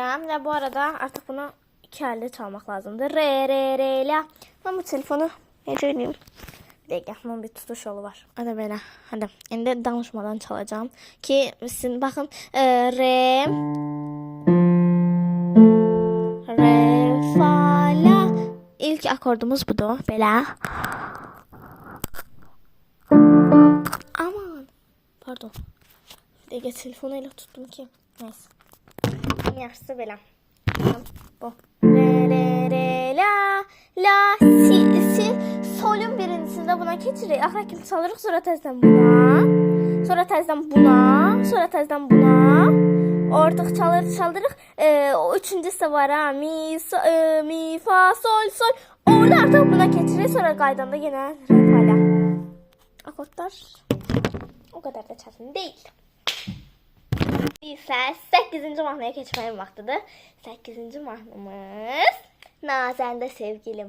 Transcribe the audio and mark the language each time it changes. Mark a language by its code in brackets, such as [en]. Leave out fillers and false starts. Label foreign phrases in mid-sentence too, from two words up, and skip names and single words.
[tr] Ve bu arada artık bunu iki elde çalmak lazımdır. Re re re la. Ben bu telefonu necə oynayayım? Bir dakika, bunun bir tutuş yolu var. Hadi böyle. Hadi. Şimdi danışmadan çalacağım. Ki sizin bakın. Re. Re fa la. İlk akordumuz budur. Böyle. Aman. Pardon. Bir dakika, telefonuyla tuttum ki. Neyse. [az] Yaxşısı belə. Bu. Re re re la la si solun birincisinde buna keçirik. Axıra kimi çalırıq, sonra təzədən buna. Sonra təzədən buna, sonra təzədən buna. Artıq çaldırıq. O üçüncüsü var ha. Mi fa sol. Orada artıq buna keçirik. Sonra qaydanda yenə re fa la. Akordlar [tr] o kadar da [az] çətin deyil. İsə 8-ci mahnıya keçməyin vaxtıdır. 8-ci mahnımız Nazəndə sevgilim.